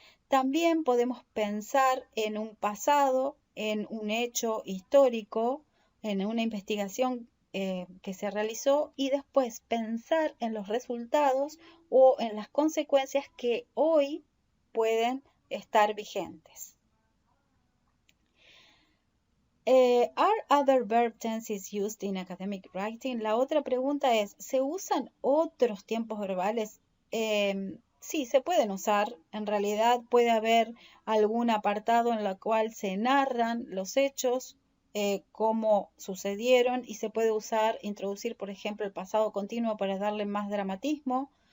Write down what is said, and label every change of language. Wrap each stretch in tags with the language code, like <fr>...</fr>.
<es>También podemos pensar en un pasado, en un hecho histórico, en una investigación que se realizó y después pensar en los resultados o en las consecuencias que hoy pueden estar vigentes.</es> <en>Are other verb tenses used in academic writing?</en> <es>La otra pregunta es, ¿se usan otros tiempos verbales? Sí, se pueden usar. En realidad puede haber algún apartado en el cual se narran los hechos, cómo sucedieron, y se puede usar, introducir, por ejemplo, el pasado continuo para darle más dramatismo.</es>